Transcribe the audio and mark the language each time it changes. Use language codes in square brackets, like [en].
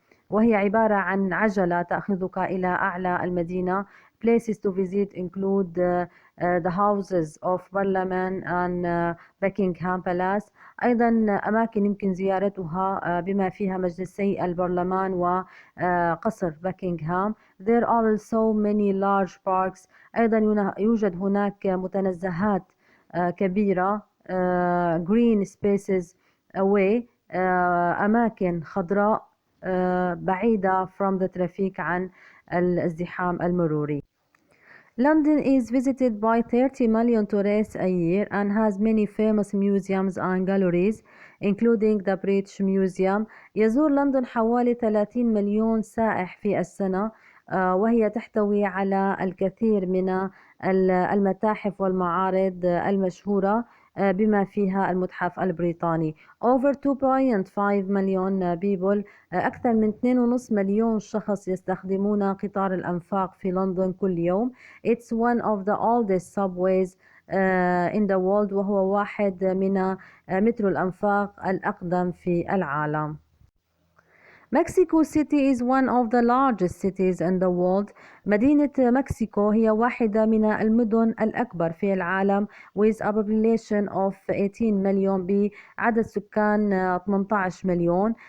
[ar] وهي عبارة عن عجلة تأخذك إلى أعلى المدينة. [en] Places to visit include the Houses of Parliament and Buckingham Palace. [ar] أيضا أماكن يمكن زيارتها بما فيها مجلسي البرلمان وقصر بكنغهام. [en] There are also many large parks. [ar] أيضا يوجد هناك متنزهات كبيرة [en] green spaces away [ar] أماكن خضراء بعيدة [en] from the traffic [ar] عن الازدحام المروري. [en] London is visited by 30 million tourists a year and has many famous museums and galleries including the British Museum. [ar] يزور لندن حوالي 30 مليون سائح في السنة وهي تحتوي على الكثير من المتاحف والمعارض المشهورة بما فيها المتحف البريطاني. [en] Over 2.5 [ar] مليون [en] people [ar] أكثر من 2.5 مليون شخص يستخدمون قطار الأنفاق في لندن كل يوم. [en] It's one of the oldest subways in the world [ar] وهو واحد من مترو الأنفاق الأقدم في العالم. [en] Mexico City is one of the largest cities in the world. [ar] مدينة مكسيكو هي واحدة من المدن الأكبر في العالم [en] with a population of 18 [ar] مليون بعدد سكان 18 مليون.